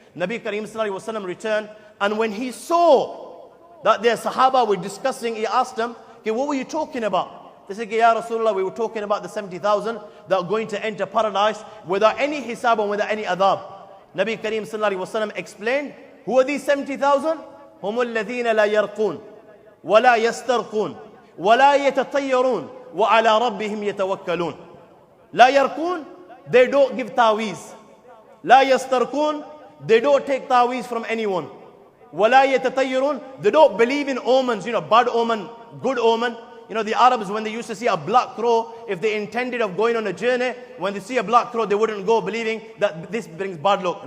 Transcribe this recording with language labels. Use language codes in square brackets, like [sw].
[en] Nabi Kareem sallallahu alaihi wasallam returned, and when he saw that their Sahaba were discussing, he asked them, what were you talking about? They said, Ya Rasulullah, we were talking about the 70,000 that are going to enter paradise without any hisab and without any adhab. Nabi Kareem sallallahu alaihi wasallam explained, who are these 70,000? [ar] هم الذين لا يرقون ولا يسترقون ولا يتطيرون وعلى ربهم يتوكلون. لا يرقون, [en] they don't give taweez. [ar] لا يسترقون, [en] they don't take taweez from anyone. [ar] وَلَا يَتَطَيَّرُونَ, [en] they don't believe in omens, bad omen, good omen. The Arabs, when they used to see a black crow, if they intended of going on a journey, when they see a black crow, they wouldn't go believing that this brings bad luck.